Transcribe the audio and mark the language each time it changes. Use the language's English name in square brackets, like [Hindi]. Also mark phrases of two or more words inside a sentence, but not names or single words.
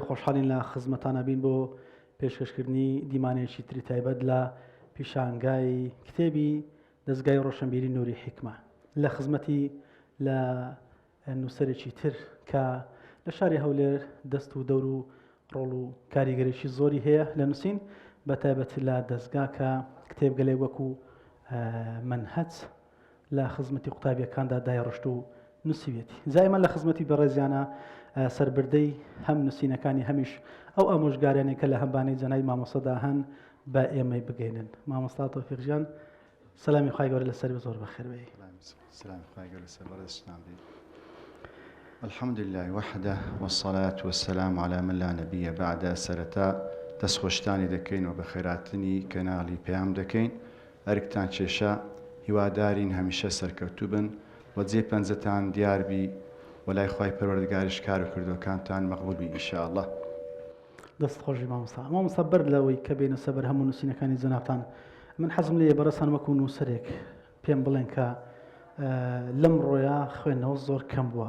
[Central Kurdish] خۆشحاڵین لە خزمەتانە بین بۆ پێشکەشکردنی دیمانێکی تری تایبەت لە پیشانگای کتێبی دەستگای ڕۆشنبیری نووری حیکمە لە خزمەتی لە نووسەرێکی تر کە لە شاری هەولێر دەست و دەور و ڕۆڵ و کاریگەریشی زۆری هەیە لە نووسین، بە تایبەت لە دەستگا کە کتێب گەلێ وەکو منهەج لە خزمەتی قوتابیەکاندا دایڕشت و نووسیوێتی. زایمان لە خزمەتی بەڕێزیانە سەربردەی هەم نووسینەکانی هەمیش ئەو ئامۆژگاریانێک کە لە هەمبانەی جەنای مامۆستادا هەن بە ئێمەی بگەینن. مامۆستا تۆفیق گیان، سەلامی خوای گەورە لەسەر زۆر بەخێر بێ. سلام خوای گەورە لەسەر بەڕێزتان بێ. [Arabic] الحمد لله وحده والصلاة والسلام على من لا نبي بعد. [Central Kurdish] سرتا دەستخۆشتانی دەکەین و بە خێراتنی کەناڵی پەیام دەکەین. ئەرکتان کێشە، هیوادارین هەمیشە سەرکەوتوو بن و جێ پەنجەتان دیاربی و لای خوای پەروەردگاریش کار و کردوەکانتان مەقبوول بی [Arabic] ئینشاءالله. [Central Kurdish] دەست خۆشی مامۆستا بەر لەوەی کە بێنە سەبەر هەموو نووسینەکانی جەنابتان، من حەزم لێ بەڕێستان وەکو نووسەرێک پێم بڵێن کە لەم ڕۆیە خوێندنەوە زۆر کەم بووە.